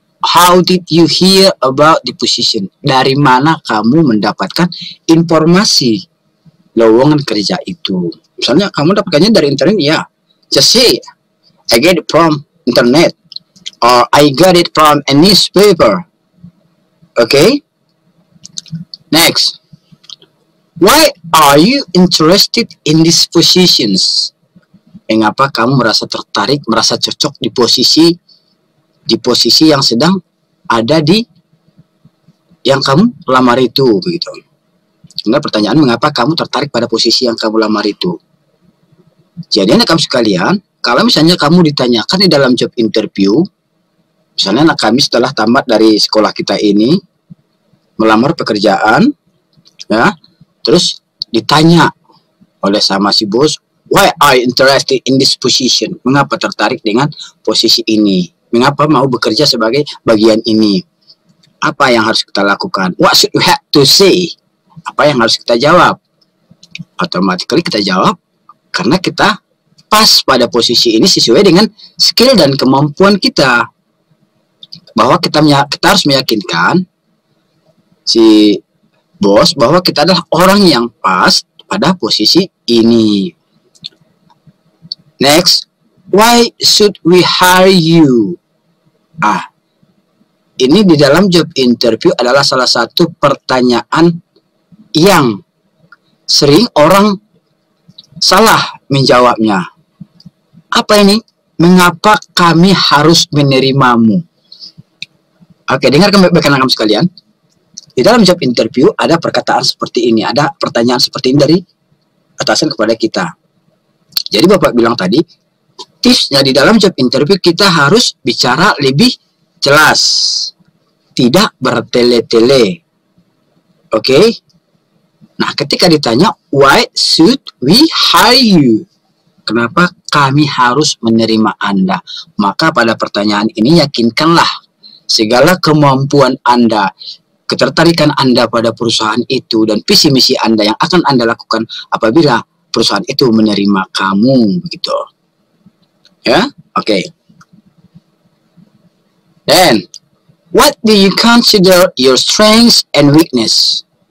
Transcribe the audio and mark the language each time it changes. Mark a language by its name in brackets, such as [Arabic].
[English] How did you hear about the position? [Indonesian] Dari mana kamu mendapatkan informasi lowongan kerja itu? Misalnya kamu dapatkannya dari internet, ya. [English] Just say, I get it from internet, or I got it from a newspaper. Okay? Next. Why are you interested in these positions? [Indonesian] Mengapa kamu merasa tertarik, merasa cocok di posisi yang sedang ada di yang kamu lamar itu, begitu. Karena pertanyaan mengapa kamu tertarik pada posisi yang kamu lamar itu. Jadi anak kami sekalian, kalau misalnya kamu ditanyakan di dalam job interview, misalnya anak kami setelah tamat dari sekolah kita ini melamar pekerjaan, ya. Terus ditanya oleh sama si bos, [English] why are you interested in this position? [Indonesian] Mengapa tertarik dengan posisi ini? mengapa mau bekerja sebagai bagian ini? Apa yang harus kita lakukan? [English] What should we have to say? [Indonesian] Apa yang harus kita jawab? Automatically kita jawab karena kita pas pada posisi ini sesuai dengan skill dan kemampuan kita. Bahwa kita harus meyakinkan si bos bahwa kita adalah orang yang pas pada posisi ini. [English] Next, why should we hire you? [Indonesian] Ini di dalam job interview adalah salah satu pertanyaan yang sering orang salah menjawabnya. Apa ini? Mengapa kami harus menerimamu? Oke, dengarkan baik-baik anak-anak sekalian. Di dalam job interview ada perkataan seperti ini, ada pertanyaan seperti ini dari atasan kepada kita. Jadi Bapak bilang tadi, tipsnya di dalam job interview kita harus bicara lebih jelas, tidak bertele-tele. Oke? Nah, ketika ditanya, [English] why should we hire you? [Indonesian] Kenapa kami harus menerima Anda? Maka pada pertanyaan ini yakinkanlah segala kemampuan Anda, ketertarikan Anda pada perusahaan itu, dan visi misi Anda yang akan Anda lakukan apabila perusahaan itu menerima kamu, begitu. Ya, oke. [English] Then, what do you consider your strengths and weakness?